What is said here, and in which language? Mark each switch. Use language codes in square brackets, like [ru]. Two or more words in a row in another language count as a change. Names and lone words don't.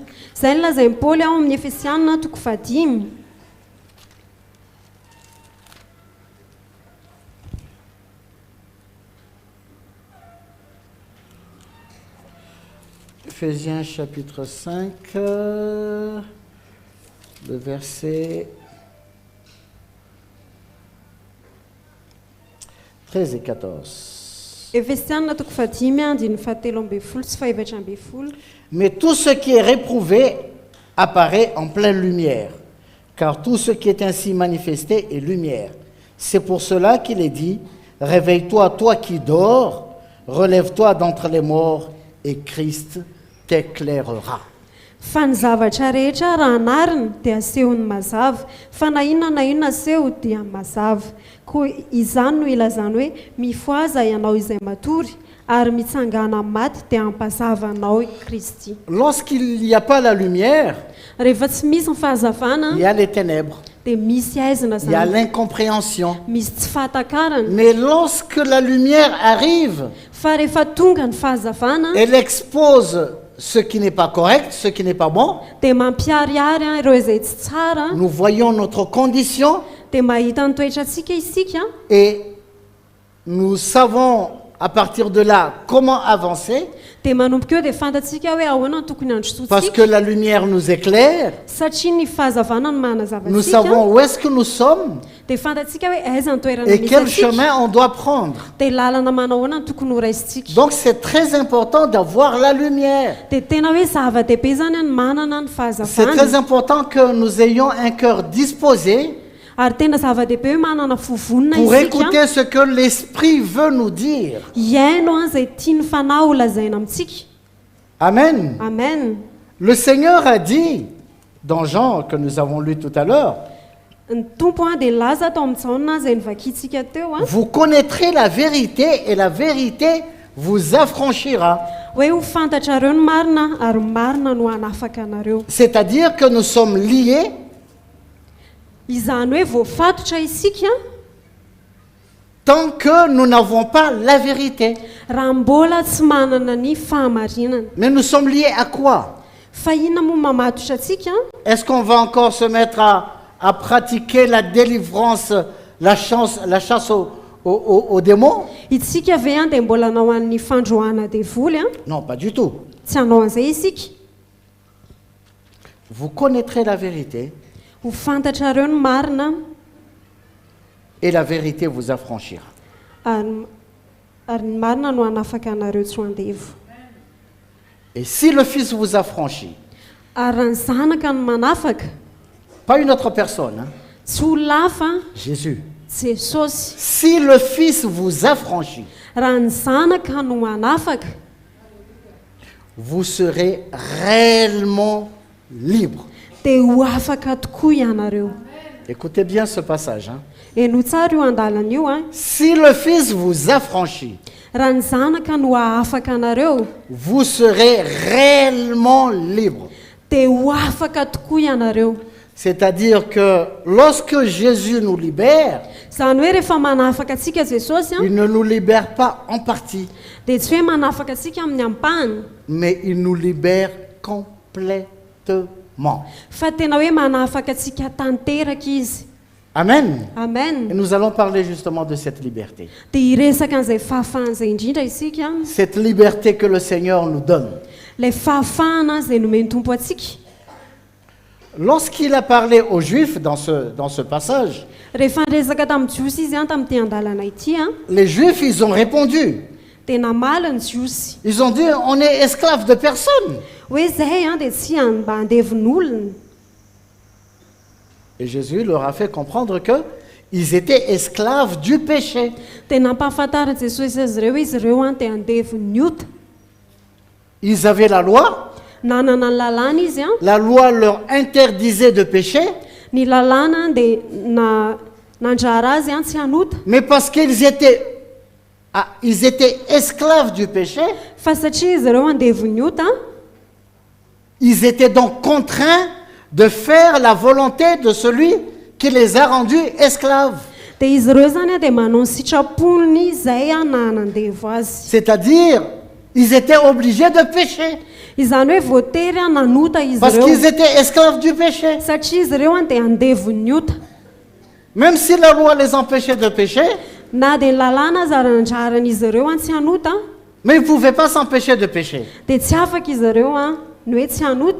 [mg] Izay no lazain'i Paoly ao amin'ny Efesianina toko 5. [fr] Éphésiens chapitre 5, le verset 13 et 14. [mg] Efesiana toko fadimy andiny fahatelo amby folo sy faefatra amby folo. [fr] Mais tout ce qui est réprouvé apparaît en pleine lumière, car tout ce qui est ainsi manifesté est lumière. C'est pour cela qu'il est dit, réveille-toi, toi qui dors, relève-toi d'entre les morts, et Christ t'éclairera. [mg] Fa ny zavatra rehetra raha anariny dia asehony mazava, fa na inona na inona aseho dia mazava. Koa izany no ilazany hoe mifoaza ianao izay matory, ary mitsangana amin'ny maty dia ampazava anao i Kristy. [fr] Lorsqu'il n'y a pas la lumière, [mg] Rehefa tsy misy ny fahazavana [fr] il y a les ténèbres, [mg] dia misy aizina [fr] il y a [mg] zany, [fr] l'incompréhension. [mg] misy tsy fahatakarana. [fr] Mais lorsque la lumière arrive, [mg] Fa rehefa tonga ny fahazavana [fr] elle expose ce qui n'est pas correct, ce qui n'est pas bon. [mg] dia mampiariary ireo izay tsy tsara, [fr] Nous voyons notre condition [mg] dia mahita ny toetrantsika isika, [fr] et nous savons à partir de là comment avancer [mg] dia manomboka eo dia fantatsika hoe ahoana ny tokony [fr] parce que [mg] androsotsika, [fr] la lumière nous éclaire. [mg] satria ny fahazavana no manazava [fr] Nous [mg] antsika, [fr] savons où est-ce que nous sommes [mg] dia fantatsika hoe aiza ny toerana [fr] et [mg] misy [fr] quel [mg] antsika, [fr] chemin on doit prendre. [mg] dia lalana manao ahoana ny tokony ho raisitsika. [fr] Donc c'est très important d'avoir la lumière. [mg] Dia tena hoe zava-dehibe zany ny manana ny [fr] C'est très [mg] fahazavana, [fr] important que nous ayons un cœur disposé [mg] ary tena zava-dehibe hoe manana fovonina [fr] pour [mg] isika, [fr] écouter ce que l'Esprit veut nous dire. [mg] hiaino an izay tiany fanahy ho lazaina amintsika. [fr] Amen. [mg] Amen. [fr] Le Seigneur a dit, dans Jean que nous avons lu tout à l'heure, [mg] Ny tompo an dia laza tao amin'ny Jaona izay nivakintsika teo an, [fr] vous connaîtrez la vérité et la vérité vous affranchira. [mg] hoe ho fantatrareo ny marina ary marina no hanafaka anareo. [fr] C'est-à-dire que nous sommes liés [mg] Izany hoe voafatotra isika [fr] tant que nous n'avons pas la vérité. [mg] raha mbola tsy manana ny fahamarinana. [fr] Mais nous sommes liés à quoi? [mg] Fa inona moa mamatotra atsika? [fr] Est-ce qu'on va encore se mettre à pratiquer la délivrance, la chasse aux démons? [mg] Itsika ve an dia mbola hanao an'ny fandrohana devoly an? [fr] Non, pas du tout. [mg] Tsy hanao an'izay isika. [fr] Vous connaîtrez la vérité [mg] Ho fantatrareo ny marina [fr] et la vérité vous affranchira. [mg] ary ny marina no hanafaka anareo tsy ho andevo. [fr] Et si le Fils vous affranchit, [mg] Ary raha ny zanaka no manafaka, [fr] pas une autre personne, hein, [mg] tsy ho lafa [fr] Jésus. [mg] Jesosy. [fr] Si le Fils vous affranchit, [mg] Raha ny zanaka no manafaka, [fr] vous serez réellement libre. [mg] dia ho afaka tokoa ianareo. [fr] Écoutez bien ce passage. Hein. [mg] Eno tsara io andalana io an. [fr] Si le Fils vous affranchit, [mg] Raha ny zanaka no afaka anareo, [fr] vous serez réellement libre. [mg] dia ho afaka tokoa ianareo. [fr] C'est-à-dire que lorsque Jésus nous libère, [mg] Zany hoe rehefa manafaka atsika Jesosy an, [fr] il ne nous libère pas en partie, [mg] dia tsy hoe manafaka atsika amin'ny ampahany, [fr] mais il nous libère complètement. [mg] fa tena hoe manafaka atsika tanteraka izy. [fr] Amen. Et [mg] Amen. [fr] nous allons parler justement de cette liberté. [mg] Dia hiresaka an'izay fahafahana izay indrindra isika, [fr] Cette liberté que le Seigneur nous donne. [mg] ilay fahafahana izay nomeny tompo atsika. [fr] Lorsqu'il a parlé aux Juifs dans ce passage, [mg] Rehefa niresaka tamin'ny jiosy izy an tamin'ity andalana ity an, [fr] les Juifs, ils ont répondu. [mg] dia namaly ny jiosy [fr] Ils ont dit, on est esclaves de personne. [mg] hoe zahay an dia tsy mba andevon'olona. [fr] Et Jésus leur a fait comprendre que ils étaient esclaves du péché. [mg] Dia nampahafantariny Jesosy azy ireo hoe izy ireo an dia andevon'ny ota. [fr] Ils avaient la loi. [mg] Nanana ny lalàna izy an, [fr] La loi leur interdisait de pécher, [mg] ny lalàna dia nandrara azy an tsy hanota, [fr] mais parce qu'ils étaient esclaves du péché, [mg] fa satria izy ireo andevon'ny ota, [fr] ils étaient donc contraints de faire la volonté de celui qui les a rendus esclaves. [mg] dia izy ireo zany an dia manao ny sitraponiny izay an na nandevo azy. [fr] C'est-à-dire, ils étaient obligés de pécher, [mg] Izany hoe voatery an nanota izy [fr] parce qu'ils [mg] ireo, [fr] étaient esclaves du péché. [mg] satria izy ireo an dia andevon'ny ota. [fr] Même si la loi les empêchait de pécher, [mg] Na dia ny lalàna azy ary nandraran'izy ireo an tsy hanota, [fr] mais ils ne pouvaient pas s'empêcher de pécher. [mg] dia tsy afaka izy ireo an ny hoe tsy hanota.